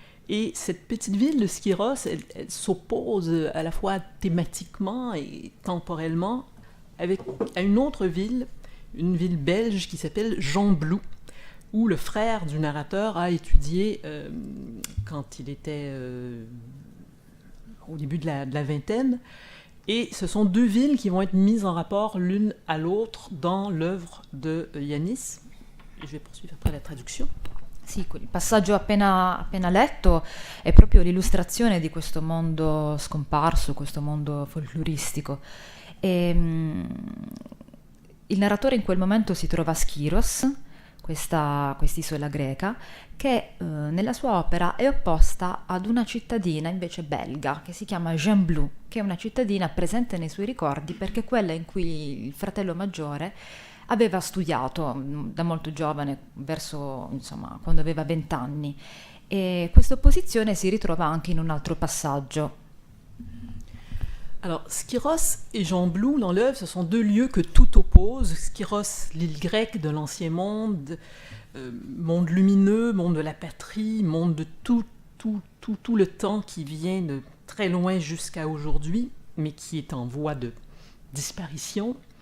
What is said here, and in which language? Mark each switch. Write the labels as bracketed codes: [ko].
[fr] Et cette petite ville de Skyros, elle s'oppose à la fois thématiquement et temporellement à une autre ville, une ville belge qui s'appelle Gembloux, où le frère du narrateur a étudié quand il était au début de la vingtaine. Et ce sont deux villes qui vont être mises en rapport l'une à l'autre dans l'œuvre de Yanis. Je vais poursuivre après la traduction. [it] Sì, il passaggio appena letto è proprio l'illustrazione di questo mondo scomparso, questo mondo folcloristico. Il narratore in quel momento si trova a Skyros, quest'isola greca, che nella sua opera è opposta ad una cittadina invece belga, che si chiama Gembloux, che è una cittadina presente nei suoi ricordi perché è quella in cui il fratello maggiore aveva studiato da molto giovane, quando aveva 20 anni. E questa opposizione si ritrova anche in un altro passaggio. [fr] Alors, Skyros et Gembloux, dans l'œuvre, ce sont deux lieux que tout oppose. Skyros, l'île grecque de l'ancien monde, monde lumineux, monde de la patrie, monde de tout le temps qui vient de très loin jusqu'à aujourd'hui, mais qui est en voie de disparition.